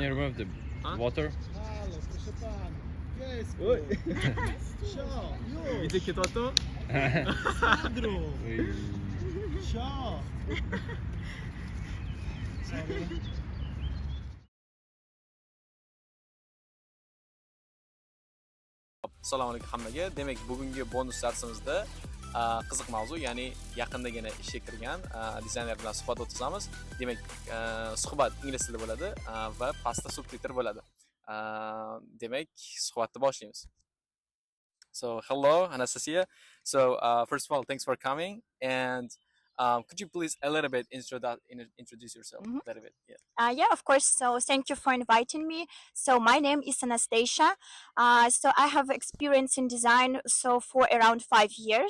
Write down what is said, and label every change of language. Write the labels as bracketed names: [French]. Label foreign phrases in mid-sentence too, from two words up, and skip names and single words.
[English] you remove the water? [Polish] Halo, proszę pana. Piesku. Oj. Sio, już. Widzę kietoto? Sandro. Sio. [English] Sorry. [Uzbek] Assalomu alaykum hammaga. Demak, bugungi bonus darsimizda qiziq mavzu, ya'ni yaqindagina ishga kirgan dizayner bilan suhbat o'tkazamiz. Demak, suhbat ingliz tilida bo'ladi va pastda subtitr bo'ladi. Demak, suhbatni boshlaymiz. [English] So, hello Anastasia. So, first of all, thanks for coming, and could you please a little bit introduce yourself a little bit? Yeah. Yeah, of course. So thank you for inviting me. So my name is Anastasia. So I have experience in design for around 5 years.